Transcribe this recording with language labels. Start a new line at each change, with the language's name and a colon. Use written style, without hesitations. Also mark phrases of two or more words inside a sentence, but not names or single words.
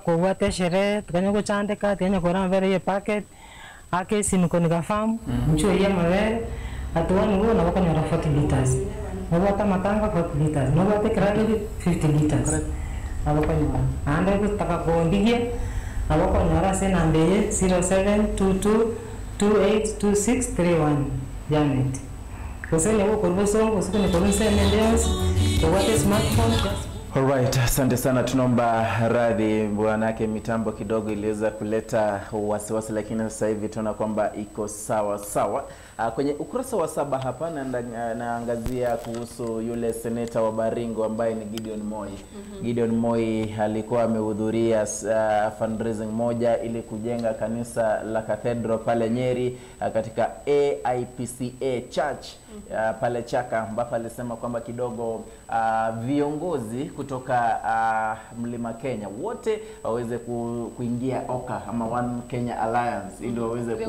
Gusii: ko bata shere tukanya go chandeka tukanya ko mabere ye packet ake simu ko nigafamu mcho ye mabere atuani ngo na bakonyora 40 liters no bata matanga 40 liters no bata krali 50 liters abakonyora ande kutaka ko ndigie abakonyora senambeye 0722282631 Janet kusenya ko bosongo sikone ko senendeos ko bata smartphone.
Swahili: Alright, asante sana, tunomba radhi bwanake, mitambo kidogo iliweza kuleta wasiwasi, lakini sasa hivi tunaona kwamba iko sawa sawa. Kwenye ukurasa wa 7 hapa naangazia kuhusu yule seneta wa Baringo ambaye ni Gideon Moi. Gideon Moi alikuwa amehudhuria fundraising moja ili kujenga kanisa la Cathedral pale Nyeri katika AIPCA Church pale Chaka, ambapo alisema kwamba kidogo viongozi kutoka Mlima Kenya wote waweze kuingia OKA ama One Kenya Alliance ili waweze kuunda